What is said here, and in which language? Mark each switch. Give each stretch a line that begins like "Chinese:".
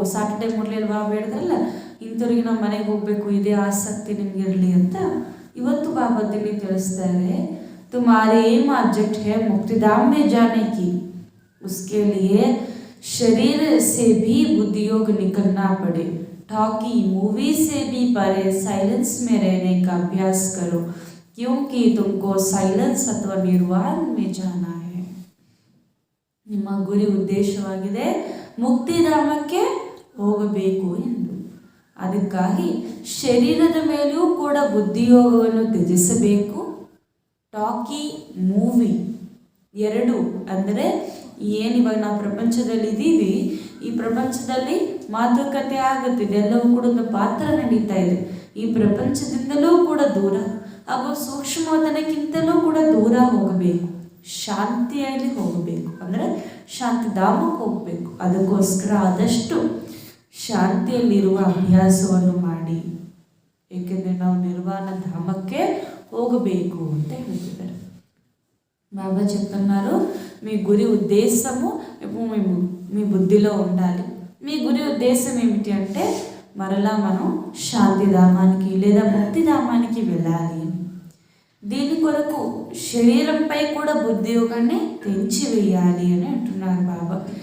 Kannada: Saturday ಮುರಳಿಯಲ್ಲಿ ಬಾಬಾ ಹೇಳಿದ್ರಲ್ಲ, ಇಂಥವ್ರಿಗೆ ನಾವು ಮನೆಗೆ ಹೋಗಬೇಕು, ಇದೇ ಆಸಕ್ತಿ ನಿಮ್ಗೆ ಇರಲಿ ಅಂತ ಇವತ್ತು ಬಾಬಾ ದಿಲ್ಲಿ ತಿಳಿಸ್ತಾರೆ.
Hindi: तुम्हारे एम ऑब्जेक्ट है मुक्तिधाम में जाने की. उसके लिए शरीर से भी बुद्धियोग निकलना पड़े. टॉकी मूवी से भी परे साइलेंस में रहने का अभ्यास करो, क्योंकि तुमको साइलेंस अथवा निर्वाण में जाना है.
Kannada: ನಿಮ್ಮ ಗುರಿ ಉದ್ದೇಶವಾಗಿದೆ ಮುಕ್ತಿಧಾಮಕ್ಕೆ ಹೋಗಬೇಕು ಎಂದು. ಅದಕ್ಕಾಗಿ ಶರೀರದ ಮೇಲೂ ಕೂಡ ಬುದ್ಧಿಯೋಗವನ್ನು ತ್ಯಜಿಸಬೇಕು. ಟಾಕಿ ಮೂವಿ ಎರಡು ಅಂದರೆ ಏನಿವಾಗ ನಾವು ಪ್ರಪಂಚದಲ್ಲಿ ಇದ್ದೀವಿ, ಈ ಪ್ರಪಂಚದಲ್ಲಿ ಮಾತುಕತೆ ಆಗುತ್ತಿದೆ, ಎಲ್ಲವೂ ಕೂಡ ಒಂದು ಪಾತ್ರ ನಡೀತಾ ಇದೆ. ಈ ಪ್ರಪಂಚದಿಂದಲೂ ಕೂಡ ದೂರ ಹಾಗೂ ಸೂಕ್ಷ್ಮತನಕ್ಕಿಂತಲೂ ಕೂಡ ದೂರ ಹೋಗಬೇಕು. ಶಾಂತಿಯಲ್ಲಿ ಹೋಗಬೇಕು ಅಂದರೆ ಶಾಂತಿಧಾಮಕ್ಕೆ ಹೋಗಬೇಕು. ಅದಕ್ಕೋಸ್ಕರ ಆದಷ್ಟು ಶಾಂತಿಯಲ್ಲಿರುವ ಅಭ್ಯಾಸವನ್ನು ಮಾಡಿ, ಏಕೆಂದರೆ ನಾವು ನಿರ್ವಾಣ ಧಾಮಕ್ಕೆ ಹೋಗಬೇಕು ಅಂತ ಹೇಳ್ತಿದ್ದಾರೆ.
Telugu: బాబా చెప్తున్నారు, మీ గురి ఉద్దేశము మీ బుద్ధిలో ఉండాలి. మీ గురి ఉద్దేశం ఏమిటి అంటే మరలా మనం శాంతిధామానికి లేదా ముక్తిధామానికి వెళ్ళాలి. దీని కొరకు శరీరంపై కూడా బుద్ధియోగాన్ని తెంచివేయాలి అని అంటున్నారు బాబా.